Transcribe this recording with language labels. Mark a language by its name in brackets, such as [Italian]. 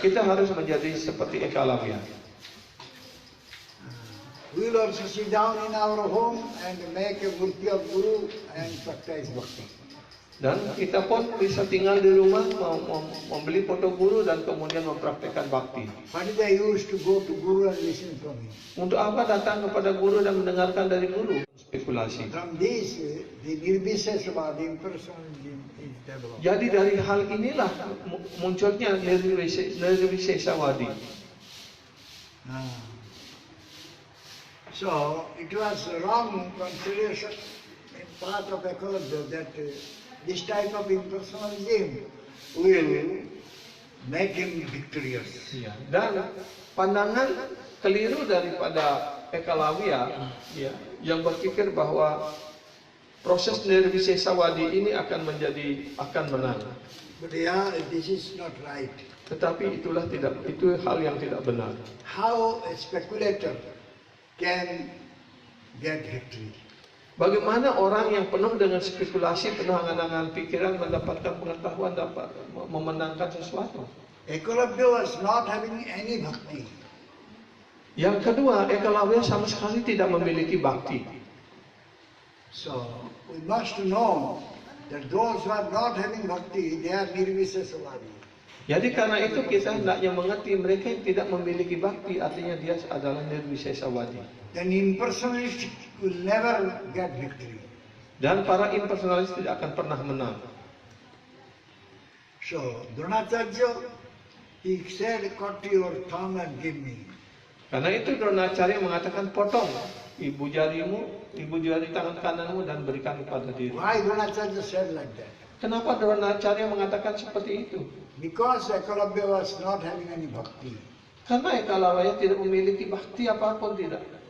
[Indonesian] Kita harus menjadi seperti Ekalawya. [English] We will also sit down in our home and make a murti of Guru and practice bhakti. [Indonesian] Dan kita pun bisa tinggal di rumah, membeli foto guru dan kemudian mempraktekkan bakti. [English] What is the use to go to Guru and listen from him? [Indonesian] Untuk apa datang kepada guru dan mendengarkan dari guru? Spekulasi. [English] From this, the Nirvisesava, the impersonalism is developed. [Indonesian] Jadi dari hal inilah munculnya Nirvisesawadi. [English] So it was wrong consideration in part of Ekalabya that this type of impersonalism will make him victorious. [Indonesian] Ya, dan pandangan keliru daripada Ekalawya ya, yang berpikir bahwa proses Nirvisesawadi ini akan menang. [English] But yeah, this is not right. [Indonesian] Tetapi itu hal yang tidak benar. [English] How a speculator can get victory? [Indonesian] Bagaimana orang yang penuh dengan spekulasi, penuh angan-angan pikiran mendapatkan pengetahuan, dapat memenangkan sesuatu? [English] Ekalabya was not having any bhakti. [Indonesian] Yang kedua, Ekalawya sama sekali tidak memiliki bakti. [English] So we must know that those who are not having bhakti, they are Nirvisesavadi. [Indonesian] Jadi karena itu kita hendaknya mengerti mereka yang tidak memiliki bakti, artinya dia adalah Nirvisesawadi. [English] Then impersonalist will never get victory. [Indonesian] Dan para impersonalis tidak akan pernah menang. [English] So Dronacharya, he said, cut your thumb and give me. [Indonesian] Karena itu Dronacharya mengatakan potong ibu jari tangan kananmu dan berikan kepada diri. [English] Why Dronacharya said like that? [Indonesian] Kenapa Dronacharya mengatakan seperti itu? [English] Because Ekalabya was not having any bhakti. [Indonesian] Karena Ekalawya tidak memiliki bakti apapun tidak.